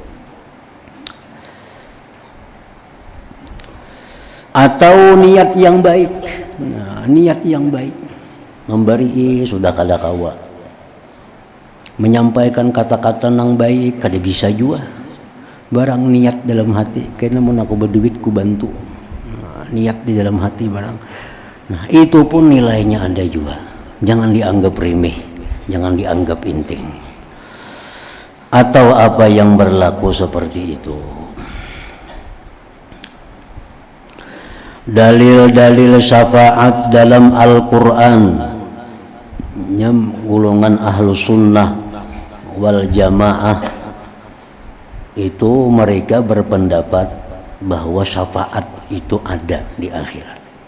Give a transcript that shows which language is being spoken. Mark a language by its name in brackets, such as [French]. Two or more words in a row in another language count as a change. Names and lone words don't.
[Indonesian] Atau niat yang baik. [Banjar] Nah, niat yang baik memberi sudah kada kawa, menyampaikan kata-kata nang baik kada bisa juga barang niat dalam hati karena mun aku berduit ku bantu. [Indonesian] Nah, niat di dalam hati barang. Nah, itu pun nilainya ada juga, jangan dianggap remeh, jangan dianggap penting. Atau apa yang berlaku seperti itu. Dalil-dalil syafaat dalam Al-Quran golongan [Arabic] أهل السنة والجماعة [Indonesian] itu mereka berpendapat bahwa syafaat itu ada di akhirat.